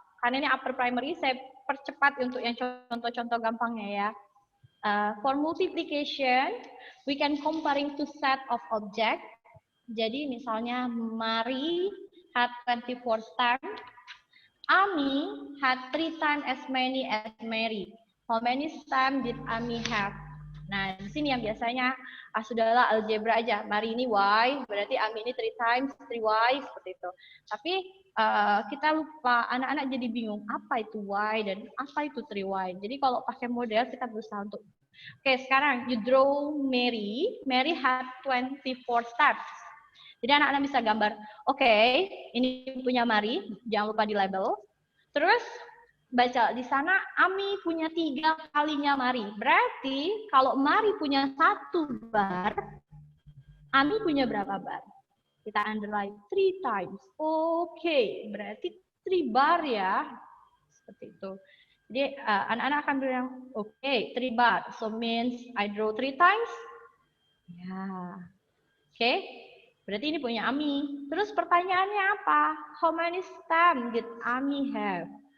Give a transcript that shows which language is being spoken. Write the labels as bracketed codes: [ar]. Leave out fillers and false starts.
[id] Karena ini upper primary, saya percepat untuk yang contoh-contoh gampangnya ya. [en] For multiplication, we can comparing to set of object. [id] Jadi misalnya [en] Mary had 24 stamps, Ami had 3 times as many as Mary. How many stamps did Ami have? [id] Nah, di sini yang biasanya sudahlah algebra aja. Mari ini Y, berarti Ami ini [en] 3 times [id] 3Y seperti itu. Tapi kita lupa, anak-anak jadi bingung apa itu Y dan apa itu 3Y. Jadi kalau pakai model kita berusaha untuk oke, sekarang [en] you draw Mary. Mary had 24 steps. [id] Jadi anak-anak bisa gambar, oke, ini punya Mary, jangan lupa di label. Terus baca di sana, Ami punya 3 kalinya Mari. Berarti kalau Mari punya 1 bar, Ami punya berapa bar? Kita [en] underline 3 times. [id] Oke, berarti 3 bar ya. Seperti itu. Jadi anak-anak akan bilang, oke, 3 bar. [en] So means I draw 3 times. [id] Ya. Oke. Berarti ini punya Ami. Terus pertanyaannya apa? [en] How many stamps did Ami have?